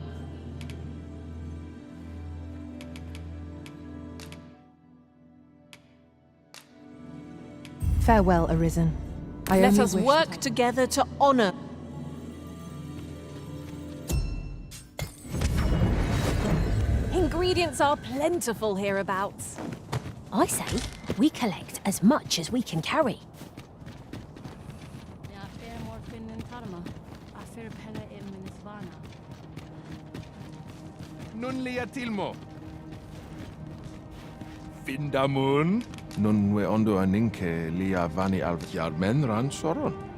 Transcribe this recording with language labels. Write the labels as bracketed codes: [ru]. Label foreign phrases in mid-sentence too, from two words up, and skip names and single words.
[en] Farewell, Arisen. Let us work together to honor. Ingredients are plentiful hereabouts. I say, we collect as much as we can carry. Nun lia tilmo. Findamun. Nun we ondo aninke lia vani alvjarmen ran soron.